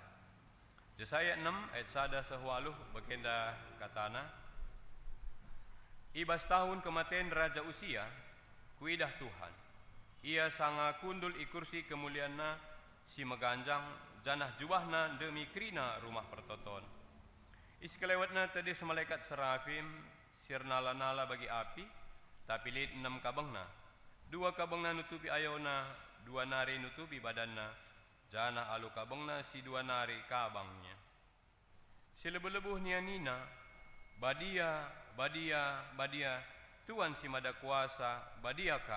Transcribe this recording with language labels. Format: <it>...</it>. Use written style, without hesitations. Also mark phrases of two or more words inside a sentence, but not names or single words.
<btx>Jesaya 6 ayat sada sewaluh bagenda katana ibas tahun kematian Raja Usia kuidah Tuhan. Ia sanga kundul ikursi kemuliaanna si meganjang janah juahna demi krina rumah pertoton. Iskelewatna tadi semalaikat serafim sirnala-nala bagi api tapi lid 6 kabangna. 2 kabangna nutupi ayona, 2 nari nutupi badanna. Janah alu kabangna si 2 nari kabangnya. Si lebuh-lebuh nina badia Tuhan si mada kuasa badia kam.</btx>